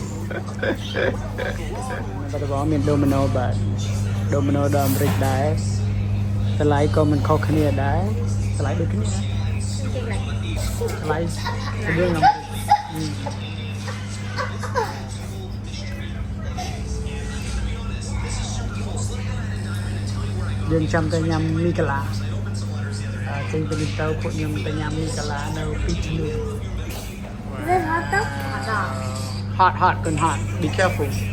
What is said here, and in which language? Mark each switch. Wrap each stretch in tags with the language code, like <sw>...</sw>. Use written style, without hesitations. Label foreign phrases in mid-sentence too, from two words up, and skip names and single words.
<km>បាត់ដំបងមានដូមីណូបាទដូមីណូដល់អាមេរិកដែរតម្លៃក៏មិនខុសគ្នាដែរតម្លៃដូចគ្នាតម្លៃស្រៀងអាមេរិកយើងចាំតែញ៉ាំមីកាឡាចេញពីនេះទៅពួកខ្ញុំទៅញ៉ាំមីកាឡានៅពីឈ្នួល</km> <en>Is it hot though? hot គន់ hot be careful</en>